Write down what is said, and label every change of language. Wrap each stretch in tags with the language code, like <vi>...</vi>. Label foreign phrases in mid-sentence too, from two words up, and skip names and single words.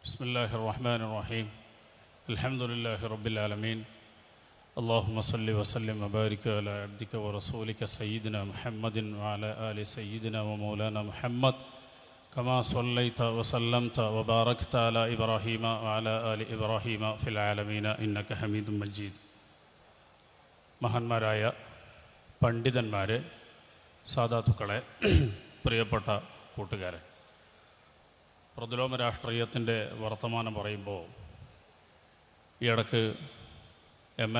<ar>بسم الله الرحمن الرحيم الحمد لله رب العالمين اللهم صل وسلم وبارك على عبدك ورسولك سيدنا محمد وعلى آل سيدنا ومولانا محمد كما صليت وسلمت وباركت على إبراهيم وعلى آل إبراهيم في العالمين إنك حميد مجيد.</ar> <ml>മഹാന്മാരായ പണ്ഡിതന്മാരെ, സാദാത്തുക്കളെ, പ്രിയപ്പെട്ട കൂട്ടുകാരെ, പ്രതിലോമ രാഷ്ട്രീയത്തിൻ്റെ വർത്തമാനം പറയുമ്പോൾ ഈയിടക്ക് എം.എൻ.</ml>